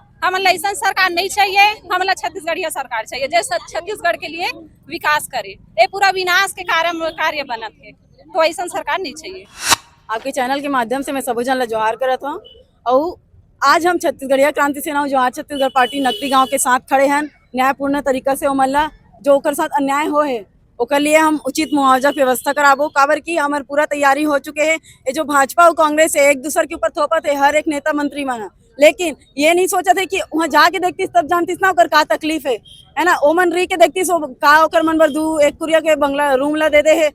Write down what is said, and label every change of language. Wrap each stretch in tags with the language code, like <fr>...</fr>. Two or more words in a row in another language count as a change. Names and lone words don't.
<hne>हमन ला ऐसा सरकार नहीं चाहिए, हमन ला छत्तीसगढ़िया सरकार चाहिए जो छत्तीसगढ़ के लिए विकास करे। ये पूरा विनाश के कार्य बनत है, तो ऐसा सरकार नहीं चाहिए। आपके चैनल के माध्यम से मैं सबो जन ला जोहार करत हूँ और आज हम छत्तीसगढ़िया क्रांति सेना जोहार छत्तीसगढ़ पार्टी नकटी गांव के साथ खड़े हैं। न्यायपूर्ण तरीका से ओमन ला जो ओकर साथ अन्याय हो है ओकर लिए हम उचित मुआवजा की व्यवस्था कराबो। काबर की हमार पूरा तैयारी हो चुके हैं। ये जो भाजपा और कांग्रेस है एक दूसरे के ऊपर थोपत है हर एक नेता मंत्री मन, लेकिन ये नहीं सोचा थे कि वहाँ जाके देखती तब जानतीस ना ओकर का तकलीफ है ना। ओमन री के देखतीस का ओकर मन बर 2-1 के बंगला रूम ला दे है।</hne>